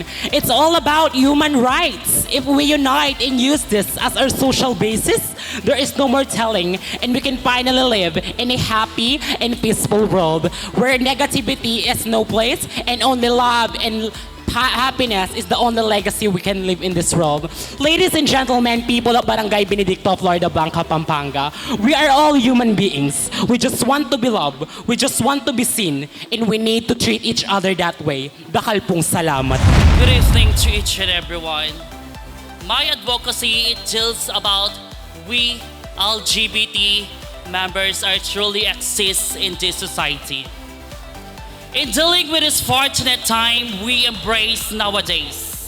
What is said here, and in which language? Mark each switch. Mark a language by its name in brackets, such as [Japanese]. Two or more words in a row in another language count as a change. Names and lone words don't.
[English] It's all about human rights. If we unite and use this as our social basis, there is no more telling, and we can finally live in a happy and peaceful world where negativity is no place and only love and happiness is the only legacy we can live in this world. Ladies and gentlemen, people of Barangay Benedicto, Florida Blanca, Pampanga, we are all human beings. We just want to be loved. We just want to be seen. And we need to treat each other that way. [Pampanga] Dakal pong salamat. [English] Good evening to each and everyone. My advocacy, it deals about we LGBT members are truly exist in this society. In dealing with this fortunate time we embrace nowadays.